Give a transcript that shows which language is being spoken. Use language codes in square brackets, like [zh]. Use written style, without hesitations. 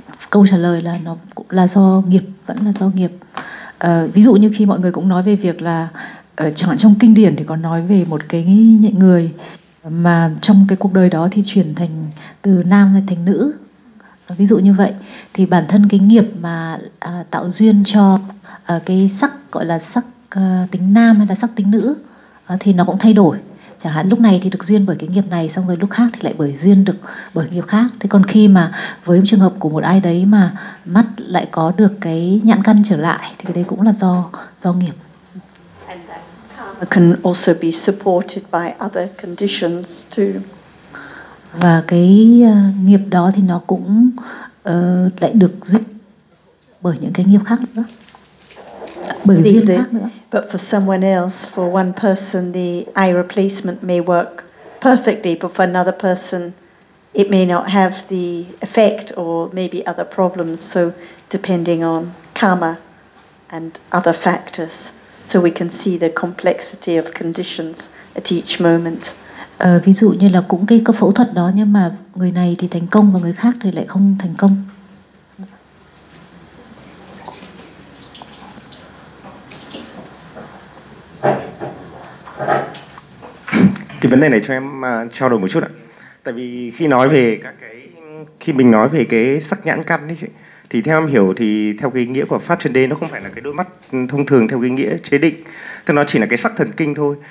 [vi] Câu trả lời là nó là do nghiệp, vẫn là do nghiệp. Ví dụ như khi mọi người cũng nói về việc là, chẳng hạn trong kinh điển thì có nói về một cái người mà trong cái cuộc đời đó thì chuyển thành từ nam thành nữ, ví dụ như vậy, thì bản thân cái nghiệp mà tạo duyên cho cái sắc gọi là sắc tính nam hay là sắc tính nữ thì nó cũng thay đổi. chẳng hạn lúc này thì được duyên bởi cái nghiệp này, xong rồi lúc khác thì lại bởi duyên được bởi nghiệp khác. Thế còn khi mà với trường hợp của một ai đấy mà mắt lại có được cái nhãn căn trở lại thì cái đấy cũng là do nghiệp. [en] Can also be supported by other conditions too. [vi] Và cái nghiệp đó thì nó cũng lại được giúp bởi những cái nghiệp khác nữa. Bởi duyên khác nữa. [en] But for someone else, for one person, the eye replacement may work perfectly, but for another person, it may not have the effect or maybe other problems. So depending on karma and other factors. So we can see the complexity of conditions at each moment. [vi] Ví dụ như là cũng cái có phẫu thuật đó nhưng mà người này thì thành công và người khác thì lại không thành công. Cái vấn đề này cho em trao đổi một chút ạ. Tại vì khi nói về các cái khi mình nói về cái sắc nhãn căn ấy chị, thì theo em hiểu thì theo cái nghĩa của Pháp Trần Đề nó không phải là cái đôi mắt thông thường theo cái nghĩa chế định, tức nó chỉ là cái sắc thần kinh thôi.